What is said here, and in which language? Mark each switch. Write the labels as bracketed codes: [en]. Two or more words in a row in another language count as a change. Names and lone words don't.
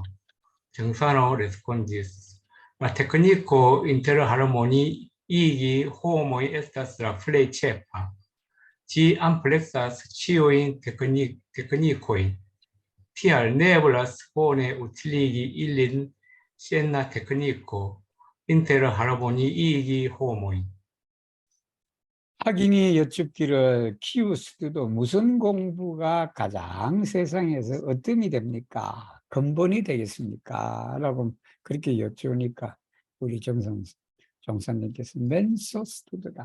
[eo] Johnsano respondis: La tekniko interharmoniigi homoj estas la plej ĉefa. Ĝi ampleksas ĉiujn teknikojn. Tial ne eblas bone utiligi ilin sen la tekniko interharmoniigi homoj. [ko] 학인이 여쭙기를 키우스도 무슨 공부가 가장 세상에서 어뜸이 됩니까? 근본이 되겠습니까? 라고 그렇게 여쭈니까 우리 정선님께서 멘소스투드다.